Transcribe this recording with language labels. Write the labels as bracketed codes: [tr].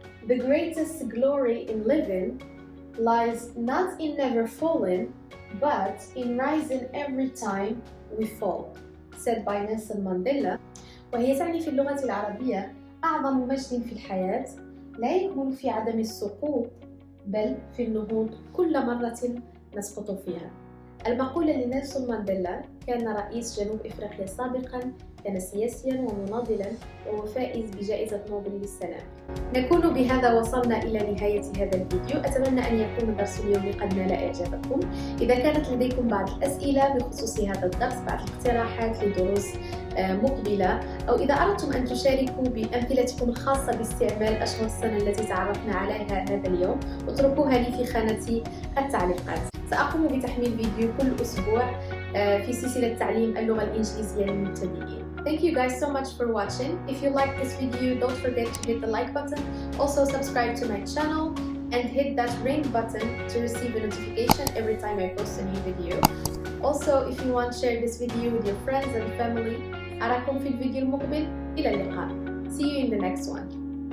[en] The greatest glory in living lies not in never falling, but in rising every time we fall, said by Nelson Mandela. [ar] وهي تعني في اللغة العربية أعظم مجد في الحياة لا يكمن في عدم السقوط بل في النهوض كل مرة نسقط فيها. المقولة لنيلسون مانديلا، كان رئيس جنوب إفريقيا سابقاً، كان سياسياً ومناضلاً وفائز بجائزة نوبل للسلام. نكون بهذا وصلنا إلى نهاية هذا الفيديو. أتمنى أن يكون الدرس اليومي قد نال إعجابكم. إذا كانت لديكم بعض الأسئلة بخصوص هذا الدرس، بعض الاقتراحات لدروس مقبلة، أو إذا أردتم أن تشاركوا بأمثلتكم الخاصة باستعمال أشهر السنة التي تعرفنا عليها هذا اليوم، اتركوها لي في خانة التعليقات. سأقوم بتحميل فيديو كل أسبوع في سلسلة تعليم اللغة الإنجليزية للمبتدئين. [en] Thank you guys so much for watching. If you like this video, don't forget to hit the like button. Also subscribe to my channel and hit that ring button to receive a notification every time I post a new video. Also, if you want, share this video with your friends and family. [ar] أراكم في الفيديو المقبل. إلى اللقاء. [en] See you in the next one.